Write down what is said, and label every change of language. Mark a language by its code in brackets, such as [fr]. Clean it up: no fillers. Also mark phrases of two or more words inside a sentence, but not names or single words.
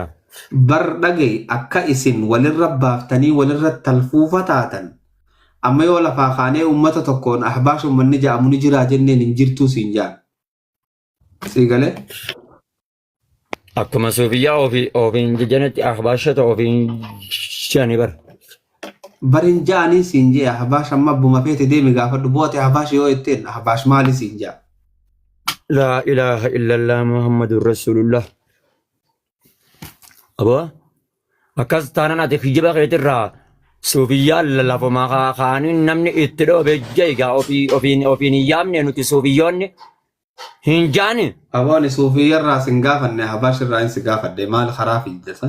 [om] Bar dhagee akka isin walirra baaftanii walirra talfuufa taatan amma yoo lafaa kaanee ummata tokkoon ahbaash ummanni jaamu ni jira jenneen hin jirtuu siin jaan. Siigalee? Akkuma Soofiyyaa ofiin jajjanatti ahbaashata ofiin shani bar. Barin jaanii siin jee ahbaash amma abbuma feete deemi gaafadhu boote ahbaash yoo jetteen ahbaash maali siin jaa? [ar] لا إله إلا الله محمد رسول الله. [om] Aboo akkas taanaan ati kijiba keetirraa Soofiyyaa lafumaa kaaniin namni itti dhoobe jeegaa ofiin hin yaamne nuti Soofiyyoonni hin jaani. Aboon Soofiyyaa irraa sin gaafanne Ahbaash irraa hin si gaafadde maal karaa fiiddesa?